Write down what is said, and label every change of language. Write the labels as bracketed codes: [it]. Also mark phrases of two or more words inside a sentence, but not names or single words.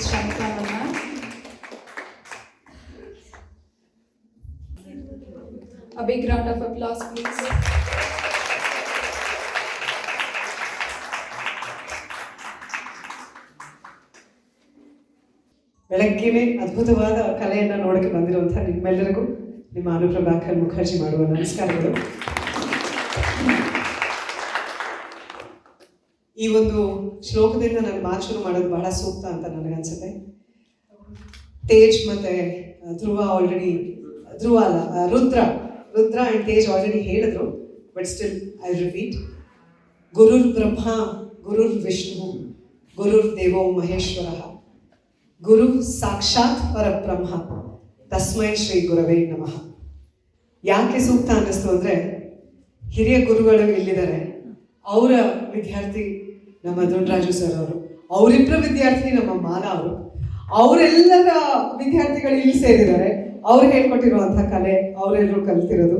[en] Shanika Malla. A big round of applause, please. [kn] ಬೆಳಗ್ಗೆನೇ ಅದ್ಭುತವಾದ ಕಲೆಯನ್ನು ನೋಡಕ್ಕೆ ಬಂದಿರುವಂಥ ನಿಮ್ಮೆಲ್ಲರಿಗೂ ನಿಮ್ಮ ಅನುಪ್ರಭಾಕರ್ ಮುಖರ್ಜಿ ಮಾಡುವ ನಮಸ್ಕಾರಗಳು. ಈ ಒಂದು ಶ್ಲೋಕದಿಂದ ನಾನು ಮಾತು ಶುರು ಮಾಡೋದು ಬಹಳ ಸೂಕ್ತ ಅಂತ ನನಗನ್ಸುತ್ತೆ. ತೇಜ್ ಮತ್ತು ಧ್ರುವ ಆಲ್ರೆಡಿ, ರುದ್ರ ಆ್ಯಂಡ್ ತೇಜ್ ಆಲ್ರೆಡಿ ಹೇಳಿದ್ರು. [en] But still I repeat, [sa] ಗುರುರ್ ಬ್ರಹ್ಮ ಗುರುರ್ ವಿಷ್ಣು ಗುರುರ್ ದೇವೋ ಮಹೇಶ್ವರ ಗುರು ಸಾಕ್ಷಾತ್ ಪರಬ್ರಹ್ಮ ತಸ್ಮೈ ಶ್ರೀ ಗುರವೇ ನಮಃ. [kn] ಯಾಕೆ ಸೂಕ್ತ ಅನ್ನಿಸ್ತು ಅಂದರೆ, ಹಿರಿಯ ಗುರುಗಳು ಇಲ್ಲಿದ್ದಾರೆ. ಅವರ ವಿದ್ಯಾರ್ಥಿ ನಮ್ಮ ದುಂಡರಾಜು ಸರ್ ಅವರು, ಅವರಿಬ್ಬರ ವಿದ್ಯಾರ್ಥಿ ನಮ್ಮ ಮಾಲಾ ಅವರು, ಅವರೆಲ್ಲರ ವಿದ್ಯಾರ್ಥಿಗಳು ಇಲ್ಲಿ ಸೇರಿದ್ದಾರೆ. ಅವ್ರು ಹೇಳ್ಕೊಟ್ಟಿರುವಂಥ ಕಲೆ ಅವರೆಲ್ಲರೂ ಕಲಿತಿರೋದು.